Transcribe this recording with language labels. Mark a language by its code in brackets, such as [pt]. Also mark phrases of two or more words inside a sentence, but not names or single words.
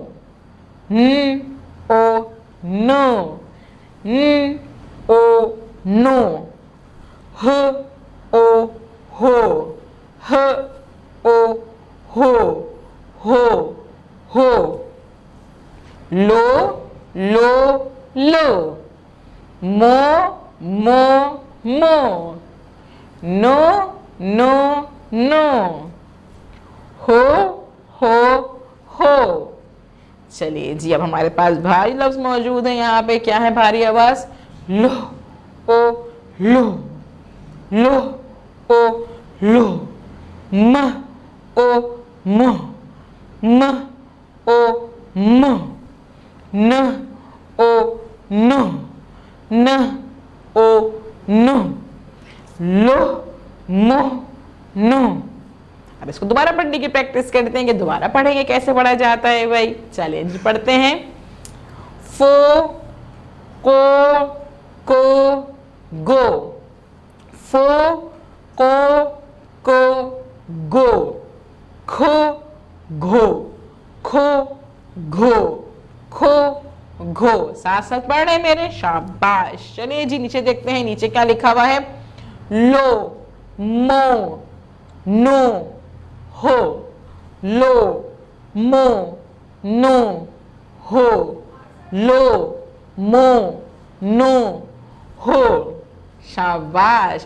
[hi] ओ नो, ओ नो, ह ओ हो, ह ओ हो, हो लो लो लो, मो मो मो, नो नो नो, हो हो। चलिए जी, अब हमारे पास भारी लफ्ज मौजूद है। यहाँ पे क्या है भारी आवाज? लो ओ लो, लो ओ लो, म ओ म, म ओ म, न ओ न, न ओ न, लो मो नो। अब इसको दोबारा पढ़ने की प्रैक्टिस करते हैं कि दोबारा पढ़ेंगे कैसे पढ़ा जाता है भाई। चलिए जी पढ़ते हैं। फो को को गो, फो को गो, खो घो, खो घो, खो घो। साथ साथ पढ़ रहे मेरे, शाबाश। चलिए जी नीचे देखते हैं, नीचे क्या लिखा हुआ है। लो मो नो हो, लो मो नो हो, लो मो नो हो, शाबाश।